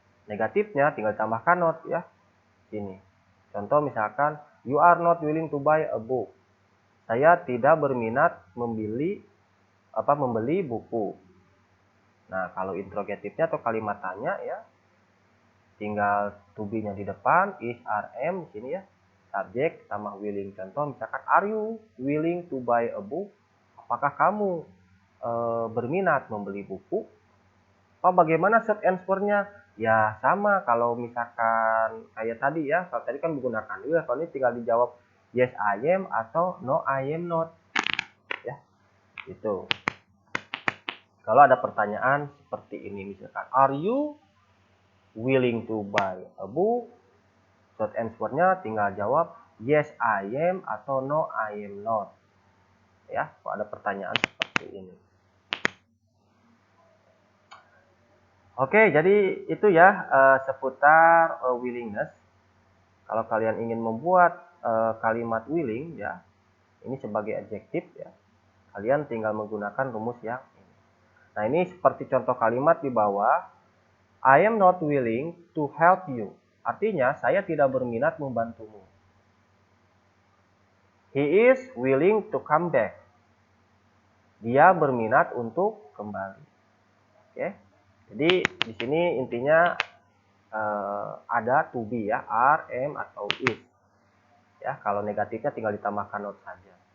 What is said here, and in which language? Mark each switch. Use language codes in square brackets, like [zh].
[id] Negatifnya tinggal tambahkan not ya. Sini. Contoh misalkan [en] you are not willing to buy a book. [id] Saya tidak berminat membeli buku. Nah, kalau interrogatifnya atau kalimat tanya ya, tinggal to be-nya di depan, is, are, am di sini ya. Subjek sama willing. Contoh misalkan [en] are you willing to buy a book? [id] Apakah kamu berminat membeli buku? Oh, bagaimana short answer-nya? Ya sama kalau misalkan kayak tadi ya. Kalau tadi kan menggunakan will, kalau ini tinggal dijawab [en] yes I am [id] atau [en] no I am not. [id] Ya, itu. Kalau ada pertanyaan seperti ini misalkan, [en] are you willing to buy a book? [id] Short answer-nya tinggal jawab [en] yes I am [id] atau [en] no I am not. [id] Ya, kalau ada pertanyaan seperti ini. Oke, jadi itu ya seputar willingness. Kalau kalian ingin membuat kalimat willing ya, ini sebagai adjektif ya, kalian tinggal menggunakan rumus yang ini. Nah, ini seperti contoh kalimat di bawah. [en] I am not willing to help you. [id] Artinya, saya tidak berminat membantumu. [en] He is willing to come back. [id] Dia berminat untuk kembali. Oke. Jadi di sini intinya ada to be ya, are, am atau is. Ya, kalau negatifnya tinggal ditambahkan not saja.